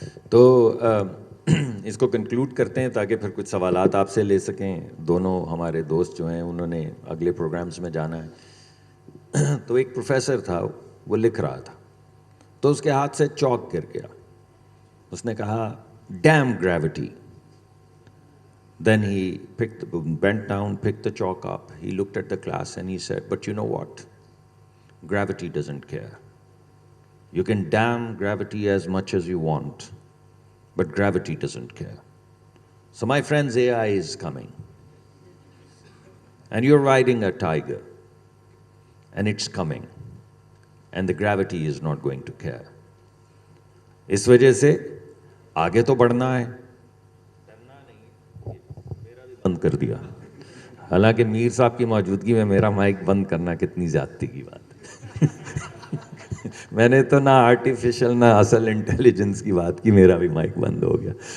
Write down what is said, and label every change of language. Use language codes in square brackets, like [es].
[ur] تو اس کو کنکلوڈ کرتے ہیں تاکہ پھر کچھ سوالات آپ سے لے سکیں. دونوں ہمارے دوست جو ہیں انہوں نے اگلے پروگرامز میں جانا ہے. تو ایک پروفیسر تھا, وہ لکھ رہا تھا تو اس کے ہاتھ سے چاک گر گیا. اس نے کہا dam gravity. [en] Then he bent down, picked the chalk up. He looked at the class and he said, but you know what? Gravity doesn't care. You can damn gravity as much as you want, but gravity doesn't care. So my friends, AI is coming. And you're riding a tiger. And it's coming. And the gravity is not going to care. [ur] اس وجہ سے آگے تو بڑھنا ہے, بند کر دیا. حالانکہ میر صاحب کی موجودگی میں میرا مائک بند کرنا کتنی زیادتی کی بات ہے. میں نے تو نہ آرٹیفیشل نہ اصل انٹیلیجنس کی بات کی, میرا بھی مائک بند ہو گیا.